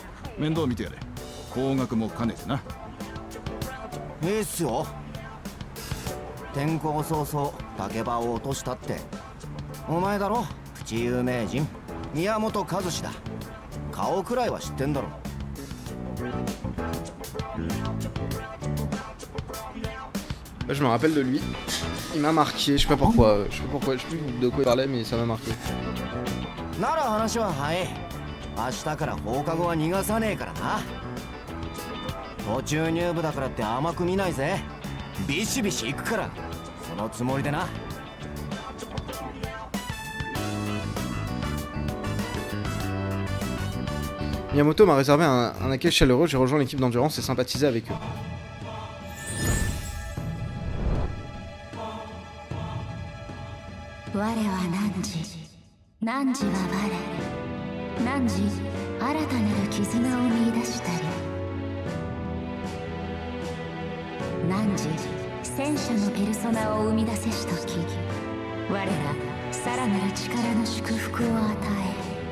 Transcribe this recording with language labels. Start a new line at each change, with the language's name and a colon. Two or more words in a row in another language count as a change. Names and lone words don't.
Japanese: 面倒見てやれ。高額も兼ねてな。いいっすよ。転校早々竹場を落としたってお前だろ。プチ有名人宮本和志だ。顔くらいは知ってんだろ。
French: Je me rappelle de lui. Il m'a marqué, je sais pas pourquoi, je sais plus de quoi il parlait, mais ça m'a marqué.
Japanese: なら話は早い。明日から放課後は逃がさねえからな。途中入部だからって甘く見ないぜ。ビシビシ行くから。そのつもりでな。
French: Miyamoto m'a réservé un accueil chaleureux, j'ai rejoint l'équipe d'endurance et sympathisé avec eux.
Japanese: 我は汝は我。汝、新たなる絆を見出したり。汝、戦車のペルソナを生み出せしとき、我らさらなる力の祝福を与え。